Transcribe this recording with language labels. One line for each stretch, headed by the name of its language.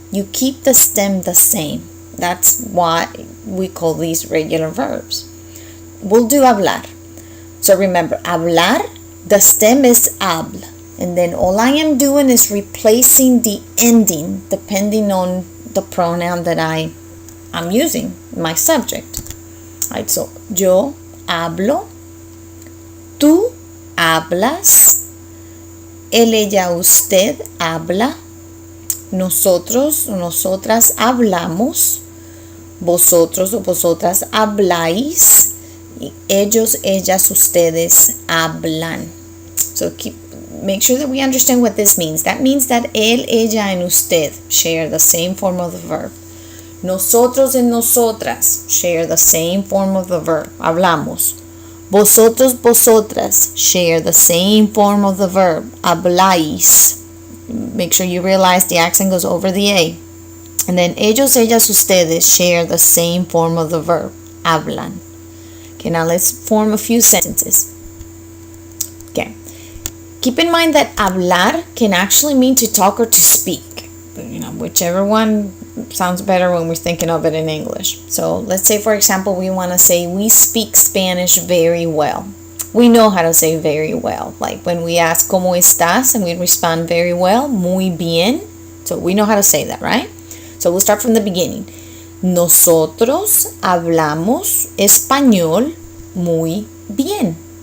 English: You keep the stem the same. That's why we call these regular verbs. We'll do hablar. So remember, hablar, the stem is habla. And then all I am doing is replacing the ending depending on the pronoun that I'm using, my subject.
Spanish: Alright, so yo hablo, tú hablas, él, ella, usted habla, nosotros o nosotras hablamos, vosotros o vosotras habláis, y ellos, ellas, ustedes hablan.
English: So make sure that we understand what this means. That means that él, ella, and usted share the same form of the verb. Nosotros and nosotras share the same form of the verb. Hablamos. Vosotros, vosotras share the same form of the verb.
Spanish: Habláis.
English: Make sure you realize the accent goes over the A. And then ellos, ellas, ustedes share the same form of the verb. Hablan. Okay, now let's form a few sentences. Okay. Keep in mind that hablar can actually mean to talk or to speak. Whichever one sounds better when we're thinking of it in English. So let's say, for example, we want to say we speak Spanish very well. We know how to say very well. Like when we ask
Spanish: ¿Cómo estás?
English: And we respond very well,
Spanish: muy bien.
English: So we know how to say that, right? So we'll start from the beginning.
Spanish: Nosotros hablamos español muy bien.